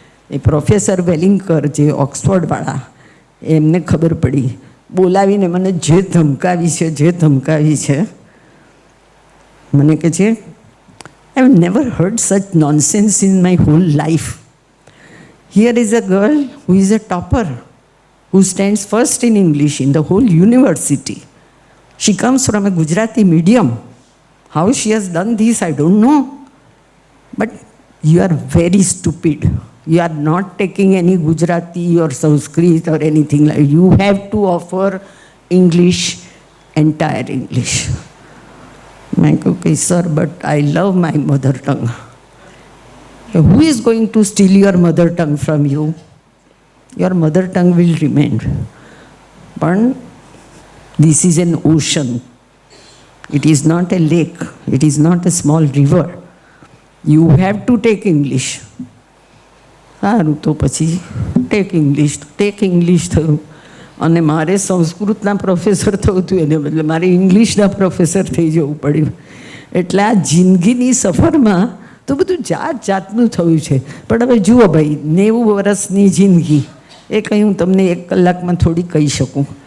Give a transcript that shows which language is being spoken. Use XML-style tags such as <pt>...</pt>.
<gu>એ professor વેલિંગકર જે ઓક્સફોર્ડવાળા, એમને ખબર પડી, બોલાવીને મને જે ધમકાવી છે.</gu> <en>મને કહે છે, I have never heard such nonsense in my whole life. Here is a girl who is a topper, who stands first in English in the whole university. She comes from a Gujarati medium. How she has done this, I don't know. But you are very stupid. You are not taking any Gujarati or Sanskrit or anything like that. You have to offer English, entire English. I go, okay, sir, but I love my mother tongue. Who is going to steal your mother tongue from you? Your mother tongue will remain. But this is an ocean. It is not a lake. It is not a small river. You have to take English.</en> <gu>સારું, તો પછી</gu> <en>ટેક ઇંગ્લિશ</en> <gu>થયું. અને મારે સંસ્કૃતના professor થવું હતું, એને બદલે મારે ઇંગ્લિશના પ્રોફેસર થઈ જવું પડ્યું. એટલે આ જિંદગીની સફરમાં તો બધું જાતનું થયું છે. પણ હવે જુઓ ભાઈ, 90 વર્ષની જિંદગી, એ કંઈ હું તમને 1 કલાકમાં થોડી કહી શકું.</gu>